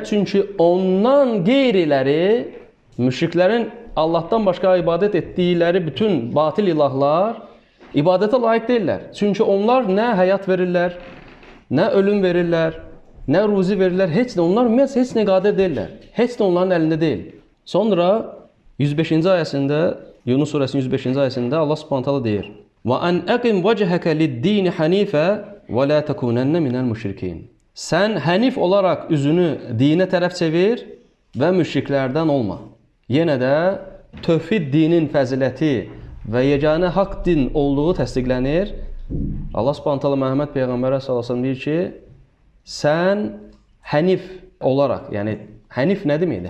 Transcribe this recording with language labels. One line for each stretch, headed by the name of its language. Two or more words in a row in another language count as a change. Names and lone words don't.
Azerbaijani: Çünki ondan qeyriləri, müşriklərin Allahdan başqa ibadət etdikləri bütün batil ilahlar ibadətə layiq deyirlər. Çünki onlar nə həyat verirlər, nə ölüm verirlər, nə ruzi verirlər, heç nə. Onlar ümumiyyətlə heç nə qadir deyirlər. Heç nə onların əlində deyil. Sonra 105-ci ayəsində, Yunus surəsinin 105-ci ayəsində Allah
Arabic: سبحانه تعالى deyir: "وأن أقم وجهك للدين حنيفا ولا تكونن من المشركين."
Azerbaijani: Sən hənif olaraq üzünü dinə tərəf çevir və müşriklərdən olma. Yenə də tövhid dinin fəziləti və yeganə haqq din olduğu təsdiqlənir. Allah
Arabic: سبحانه تعالى
Azerbaijani: Məhəmməd Peyğəmbərə
Arabic: صلى الله عليه وسلم
Azerbaijani: deyir ki, sən hənif olaraq, yəni hənif nə deməkdir?